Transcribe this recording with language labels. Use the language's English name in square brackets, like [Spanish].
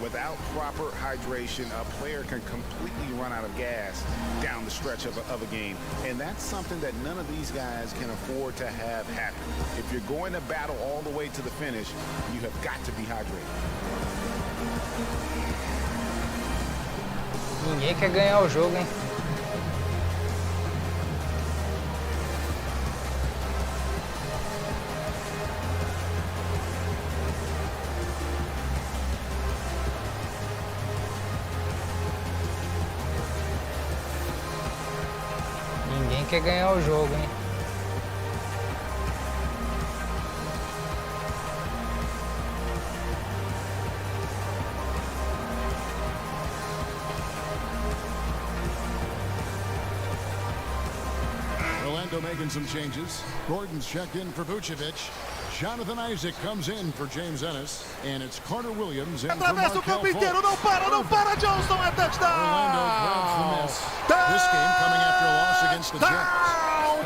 [English] Without proper hydration, a player can completely run out of gas down the stretch of a game. And that's something that none of these guys can afford to have happen. If you're going to battle all the way to the finish, you have got to be hydrated. [Portuguese] Ninguém quer ganhar o jogo, hein? Ninguém quer ganhar o jogo, hein? [English] Orlando making some changes. Gordon's checked in for Vucevic. Jonathan Isaac comes in for James Ennis. And it's Carter Williams in for [Portuguese] Atravessa o campo inteiro, não para, Johnston, é touchdown! [English] Orlando grabs the miss. This game coming after a loss against the Jets.